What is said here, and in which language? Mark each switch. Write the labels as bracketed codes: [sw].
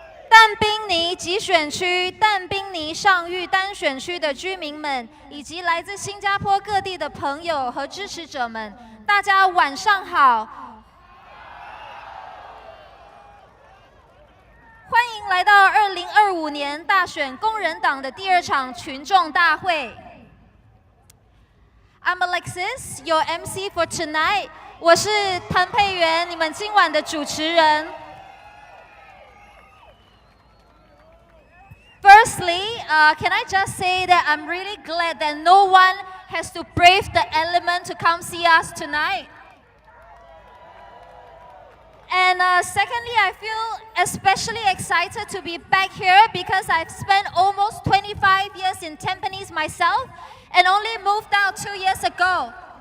[zh] 但宾尼集选区、但宾尼上玉单选区的居民们，以及来自新加坡各地的朋友和支持者们，大家晚上好！欢迎来到2025年大选工人党的第二场群众大会。 [en] I'm Alexis, your MC for tonight. [zh] 我是谭佩元，你们今晚的主持人。 [en] Firstly, can I just say that I'm really glad that no one has to brave the element to come see us tonight. And secondly, I feel especially excited to be back here because I've spent almost 25 years in Tampines myself and only moved out 2 years ago.